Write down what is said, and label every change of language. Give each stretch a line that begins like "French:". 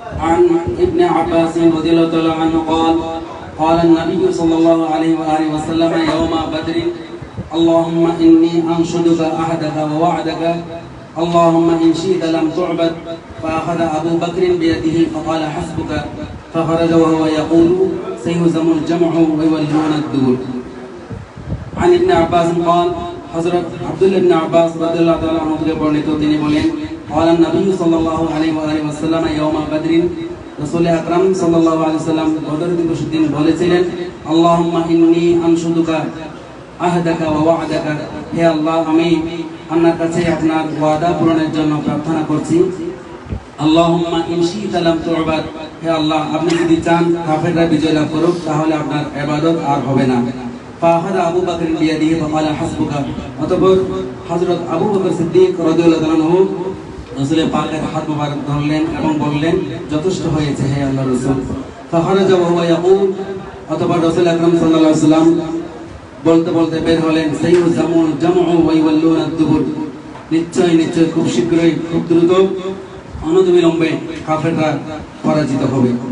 Arabic: عن ابن عباس رضي الله تعالى عنه قال قال النبي صلى الله عليه وآله وسلم يوم بدر اللهم إني أنشدك عهدك ووعدك اللهم إن شئت لم تعبد فأخذ أبو بكر بيده فقال حسبك فخرج وهو يقول سيهزم الجمع ويولون الدبر. عن ابن عباس قال حضرت عبد الله بن عباس رضي الله تعالى عنه
Bangla: বর্ণিত তিনি বলেন
Arabic: قال النبي صلى الله عليه وآله وسلم يوم بدر رسول أكرم صلى الله عليه وسلم
Bangla: বদর দিবসের দিন বলেছিলেন
Arabic: اللهم إني أنشدك عهدك ووعدك
Bangla: হে আল্লাহ আমি আপনার কাছে আপনার ওয়াদা পূরণের জন্য প্রার্থনা করছি
Arabic: اللهم إن شئت لم تعبد
Bangla: হে আল্লাহ আপনি যদি চান কাফেররা বিজয় লাভ করুক তাহলে আপনার ইবাদত আর হবে না।
Arabic: فأخذ أبو بكر بيده فقال حسبك
Bangla: অতঃপর হযরত আবু বকর সিদ্দিক রাদিয়াল্লাহু আনহু রাসূলের পাকের হাত মোবারক ধরলেন এবং বললেন যথেষ্ট হয়েছে হে আল্লাহর রাসূল।
Arabic: فخرج وهو يقول
Bangla: অতঃপর রাসূল আকরাম সাল্লাল্লাহু আলাইহি ওয়াসাল্লাম বলতে বলতে বের হলেন সাইয়ুজামুল জামউ ওয়া ইওয়াল্লুনা আদ-দুবুর নিশ্চয় নিশ্চয় খুব শীঘ্রই খুব দ্রুত অনতিবিলম্বে কাফেররা পরাজিত হবে।